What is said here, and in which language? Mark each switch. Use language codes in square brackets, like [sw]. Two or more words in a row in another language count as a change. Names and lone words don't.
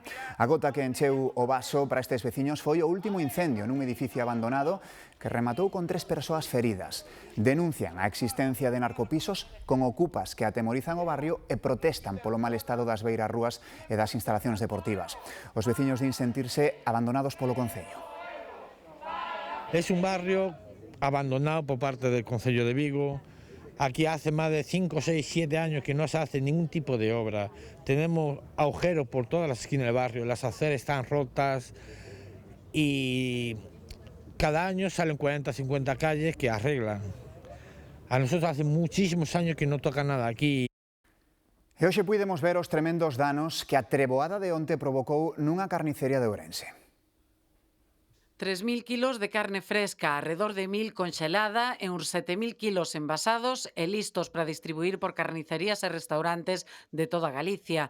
[gl] A gota que encheu o vaso para estes veciños foi o último incendio nun edificio abandonado que rematou con 3 persoas feridas. Denuncian a existencia de narcopisos con ocupas que atemorizan o barrio e protestan polo mal estado das beirarrúas e das instalacións deportivas. Os veciños din sentirse abandonados polo Concello. [es] Es un barrio abandonado por parte del Concello de Vigo. Aquí hace más de 5, 6, 7 años que no se hace ningún tipo de obra. Tenemos agujeros por todas las esquinas del barrio, las aceras están rotas y cada año salen 40, 50 calles que arreglan. A nosotros hace muchísimos años que no toca nada aquí. [gl] E hoxe puidemos ver os tremendos danos que a treboada de onte provocou nunha carnicería de Ourense. 3.000 kilos de carne fresca, [es] alrededor de [gl] 1.000 conxelada e uns 7.000 kilos envasados e listos para distribuir por carnicerías e restaurantes de toda Galicia.